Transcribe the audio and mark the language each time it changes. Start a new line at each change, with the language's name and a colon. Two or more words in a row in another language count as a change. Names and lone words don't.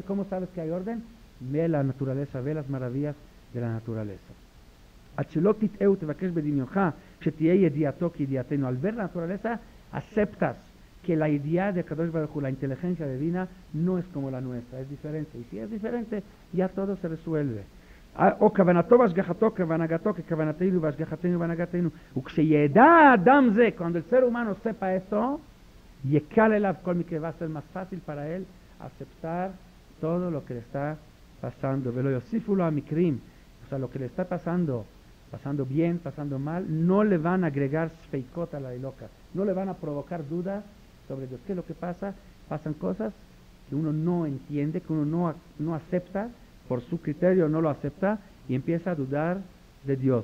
Spanish: ¿Cómo sabes que hay orden? Ve la naturaleza, ve las maravillas de la naturaleza. Al ver la naturaleza, aceptas que la idea de
Hebrew: קדוש ברוך הוא,
Spanish: la inteligencia divina, no es como la nuestra, es diferente. Y si es diferente, ya todo se resuelve.
Hebrew: או כוונתו והשגחתו כוונתו ככוונתנו והשגחתנו והנהגתנו. וכשידע האדם זה,
Spanish: cuando el ser humano sepa esto,
Hebrew: יקל אליו כל מקרה,
Spanish: va a ser más fácil para él aceptar todo lo que le está pasando.
Hebrew: ולא יוסיפו לו המקרים,
Spanish: o sea, lo que le está pasando bien, pasando mal, no le van a agregar sfeikot a la loca, no le van a provocar dudas sobre Dios. ¿Qué es lo que pasa? Pasan cosas que uno no entiende, que uno no acepta, por su criterio no lo acepta y empieza a dudar de Dios.